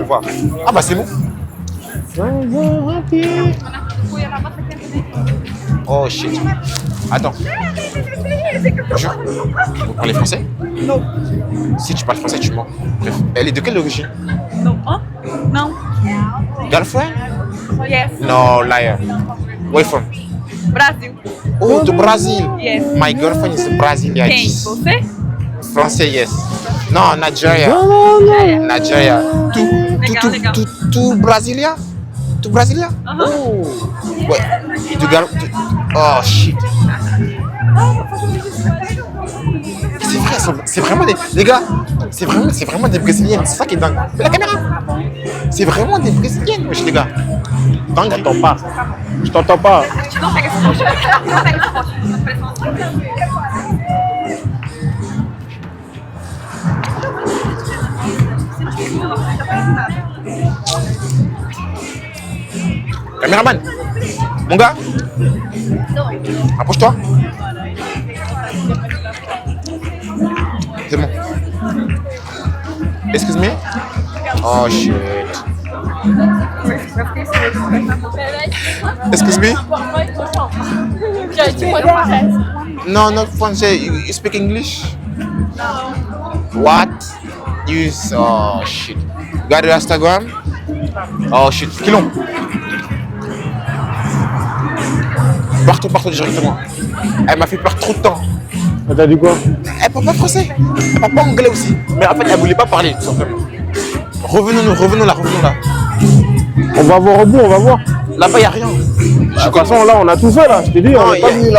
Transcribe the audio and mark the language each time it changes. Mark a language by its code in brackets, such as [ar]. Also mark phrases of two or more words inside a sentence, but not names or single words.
[fr] voir. Ah bah c'est bon. 15 ans happy. [en] Oh shit. Attends. [fr] Bonjour. Vous parlez français? Non. Si tu parles français, tu mens. Bref. Elle est de quelle origine? Non. Hein? Non. [en] Girlfriend? Yes. No, liar. Where from? Brasil. [pt] Oh, do Brazil. [en] Yes. My girlfriend is Brazilian. [pt] Quem? Você? [fr] Français, yes. Non, Nigeria. Nigeria. [pt] Legal. [fr] Tout Brasilia? Tout Brasilia? Oh. Ouais. [en] Oh shit. [fr] C'est vrai, c'est vraiment des. Les gars, c'est vraiment des Brésiliennes. C'est ça qui est dingue. Mais la caméra! C'est vraiment des Brésiliennes, wesh, les gars. Dingue. Je t'entends pas. Je t'entends pas. [pt] Não pega esse post. Não pega esse post. [fr] Caméraman, mon gars, approche-toi. C'est bon. [en] Excuse me. Oh shit. Excuse me. No, not Français. You speak English? What? Oh shit. You got your Instagram? Oh shit. [fr] Kilon. Partout directement. Elle m'a fait perdre trop de temps. T'as dit quoi? Elle parle pas français. Elle parle pas anglais aussi. Mais en fait, elle voulait pas parler, tout simplement. Revenons là. On va voir au bout, on va voir. Là-bas, il n'y a rien. De toute façon, là, on a tout fait, là. Je t'ai dit, on n'est pas venu là.